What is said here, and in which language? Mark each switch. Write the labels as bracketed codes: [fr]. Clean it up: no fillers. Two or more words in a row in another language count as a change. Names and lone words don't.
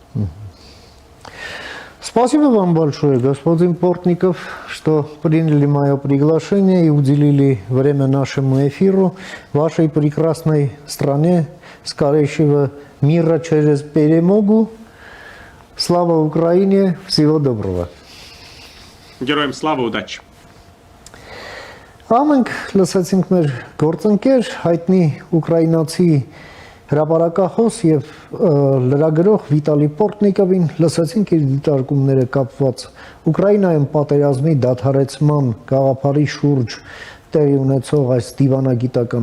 [ru] Спасибо вам большое, господин Портников, что приняли мое приглашение и уделили время нашему эфиру. Вашей прекрасной стране скорейшего мира через перемогу. Слава Украине! Всего доброго! Героям слава, удачи! [hy] Ամենք լսեցինք մեր գործընկեր, հայտնի ուկրաինացի հրապարակախոս եւ լրագրող Վիտալի Պորտնիկովին, լսեցինք իր դիտարկումները կապված Ուկրաինայում պատերազմի դադարեցման գաղափարի շուրջ տեղի ունեցող այս դիվանագիտական